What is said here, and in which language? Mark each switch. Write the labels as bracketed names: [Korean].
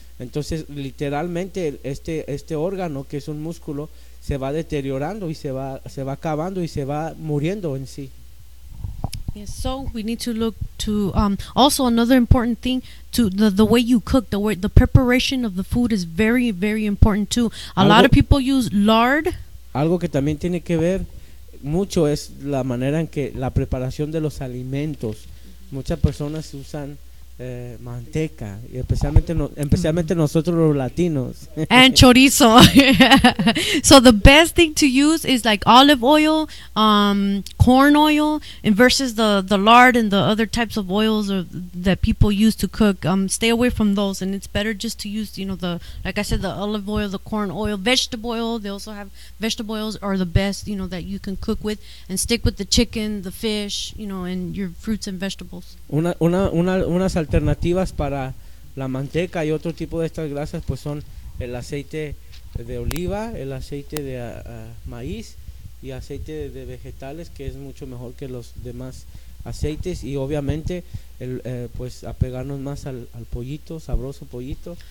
[Spanish] Entonces literalmente este órgano, que es un músculo, se va deteriorando y se va acabando y se va muriendo en sí. [English] Yes, so we need to look to also another important thing, to the way you cook, the preparation of the food is very, very important too. A lot of people use lard. [Spanish] Algo que también tiene que ver mucho es la manera en que la preparación de los alimentos. Muchas personas usan manteca, y especialmente nosotros los latinos. [English] And chorizo. So the best thing to use is like olive oil, corn oil, and versus the lard and the other types of oils that people use to cook. Stay away from those, and it's better just to use, you know, the, like I said, the olive oil, the corn oil, vegetable oil. They also have vegetable oils are the best, you know, that you can cook with, and stick with the chicken, the fish, you know, and your fruits and vegetables. [Spanish] Unas alternativas para la manteca y otro tipo de estas grasas pues son el aceite de oliva, el aceite de maíz y aceite de vegetales, que es mucho mejor que los demás aceites, y obviamente pues apegarnos más al pollito, sabroso pollito,